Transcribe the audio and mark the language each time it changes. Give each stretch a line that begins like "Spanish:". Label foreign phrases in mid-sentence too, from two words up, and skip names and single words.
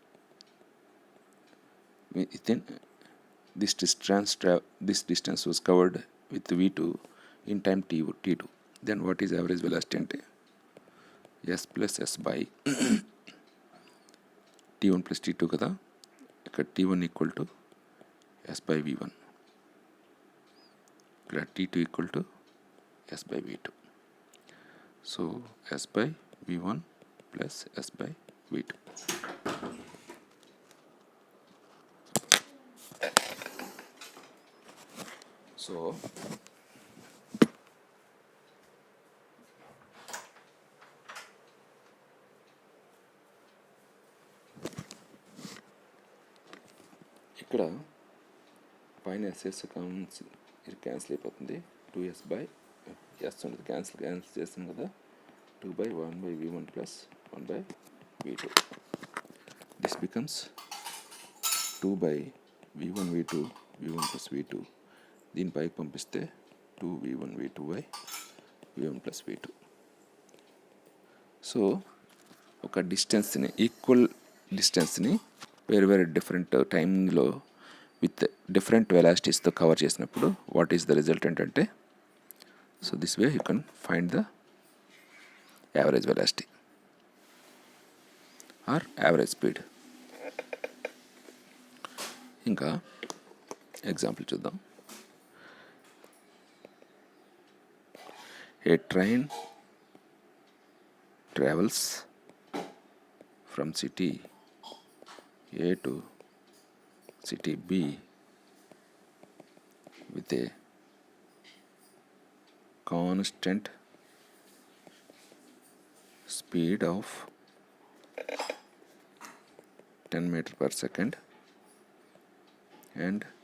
English: Within this distance was covered with V2 in time T2. Then what is average velocity ante S plus S by T1 plus T2 కదా.
Telugu: ఇక్కడ T1
English: equal to S by V1,
Telugu: ఇక్కడ T2
English: equal to S by V2. సో S by V1 plus S by V2.
Telugu: సో ఇక్కడ పైన SS ఇది క్యాన్సిల్ అయిపోతుంది.
English: 2S by S
Telugu: ఉంటుంది, క్యాన్సిల్ చేస్తాం కదా.
English: 2 by 1 by V1 plus 1 by V2. This becomes 2 by V1 V2 V1 plus V2.
Telugu: దీని పైకి పంపిస్తే
English: 2 V1 V2 by V1 plus V2.
Telugu: సో ఒక డిస్టెన్స్ని, ఈక్వల్ డిస్టెన్స్ని వేరే డిఫరెంట్ టైంలో
English: with different
Telugu: వెలాసిటీస్తో కవర్ చేసినప్పుడు
English: what is the resultant
Telugu: అంటే,
English: so this way you can find the average velocity or average speed.
Telugu: ఇంకా ఎగ్జాంపుల్ చూద్దాం.
English: A train travels from city A to city B with a constant speed of 10 meters per second and